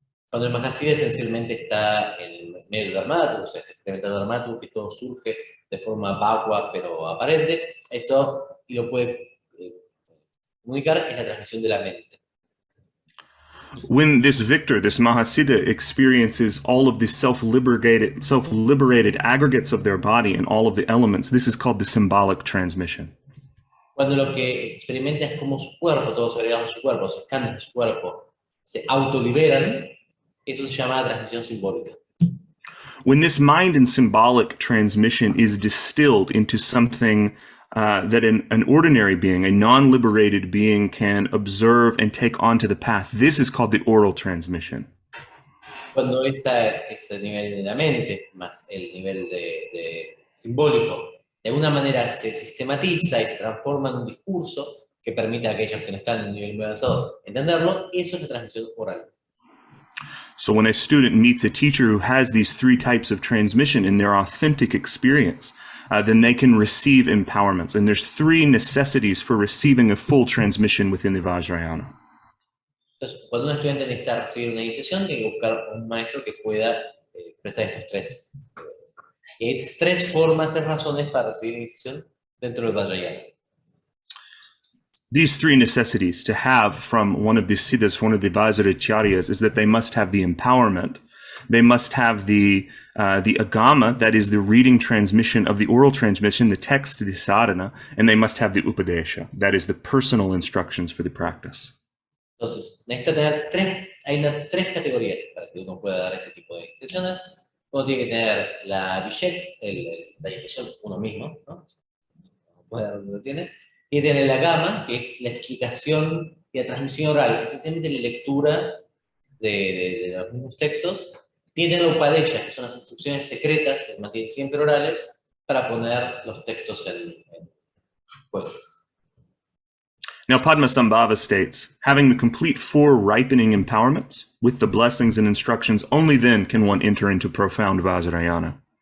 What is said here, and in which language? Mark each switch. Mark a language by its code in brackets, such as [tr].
[es] Cuando el Mahasiddha esencialmente está en el medio del Dharmadhatu, o sea, experimenta el Dharmadhatu, que todo surge de forma vacua pero aparente, eso y lo puede comunicar es la transmisión de la mente. [en] When this victor, this Mahasiddha, experiences all of the self-liberated aggregates of their body and all of the elements, this is called the symbolic transmission. [es] Cuando lo que experimenta es como su cuerpo, todos los agregados de su cuerpo, los escáneres de su cuerpo, se autoliberan, eso se llama transmisión simbólica. [en] When this mind and symbolic transmission is distilled into something that an ordinary being, a non-liberated being, can observe and take onto the path, this is called the oral transmission. [es] Cuando ese nivel de la mente más el nivel de simbólico de alguna manera se sistematiza y se transforma en un discurso que permite a aquellos que no están en un nivel muy avanzado entenderlo, eso es la transmisión oral. [en] So when a student meets a teacher who has these three types of transmission in their authentic experience, then they can receive empowerments. And there's three necessities for receiving a full transmission within the Vajrayana. [es] Entonces, cuando un estudiante necesita recibir una iniciación, tiene que buscar un maestro que pueda expresar estos tres. Y hay tres formas, tres razones para recibir iniciación dentro del Vajrayana. [en] These three necessities to have from one of the Siddhas, one of the Vajracharyas, is that they must have the empowerment, they must have the agama, that is the reading transmission of the oral transmission, the text, the sadhana, and they must have the upadesha, that is the personal instructions for the practice. [es] Entonces, necesita tener tres categorías para que uno pueda dar este tipo de iniciaciones. Uno tiene que tener la vishek, la iniciación uno mismo, ¿no? Puede dar donde tiene. Tiene que tener la gama, que es la explicación y la transmisión oral, esencialmente la lectura de los mismos textos. Tiene la upadesha, que son las instrucciones secretas que se mantienen siempre orales para poner los textos en juego. [en] Now, Padmasambhava states, having the complete four ripening empowerments, with the blessings and instructions, only then can one enter into profound Vajrayana.